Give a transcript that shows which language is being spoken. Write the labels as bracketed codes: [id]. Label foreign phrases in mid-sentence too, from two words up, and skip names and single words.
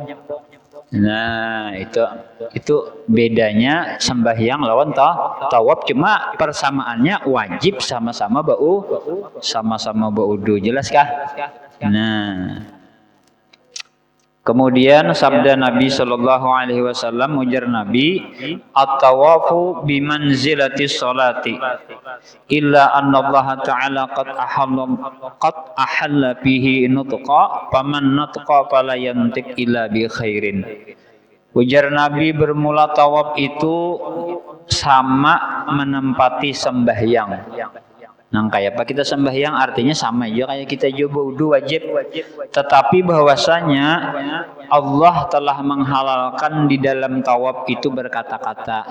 [bjn] Nah, itu bedanya sembahyang lawan tawaf cuma persamaannya wajib sama-sama baudu. Jelas kah? Nah, kemudian sabda Nabi [ar] صلى الله عليه وسلم [bjn] ujar Nabi, [ar] "الطواف بمنزلة الصلاة إلا أن الله تعالى قد أحل فيه النطق فمن نطق فلا ينطق إلا بخير." [bjn] Ujar Nabi bermula tawaf itu sama menempati sembahyang. Nah kayak apa kita sembahyang artinya sama aja kayak kita juga wudu wajib. [id] Tetapi bahwasanya Allah telah menghalalkan di dalam tawaf itu berkata-kata.